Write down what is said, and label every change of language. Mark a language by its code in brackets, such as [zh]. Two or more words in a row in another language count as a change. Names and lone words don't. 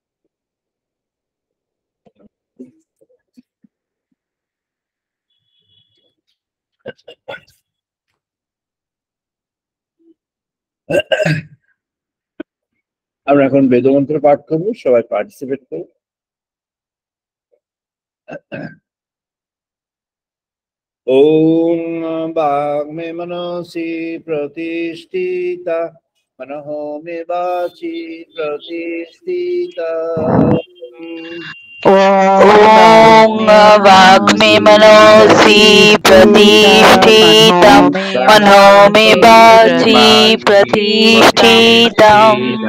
[bn] আমরা এখন বেদমন্ত্র পাঠ করবো, সবাই পার্টিসিপেট করবো। [sa] ওম বাগ্মে মনসি প্রতিষ্ঠিতা, মনঃ মে বাচি প্রতিষ্ঠিতা। ॐ वाग्मे मनोसि प्रतिष्ठितं, मनो मे वाचि प्रतिष्ठितम्।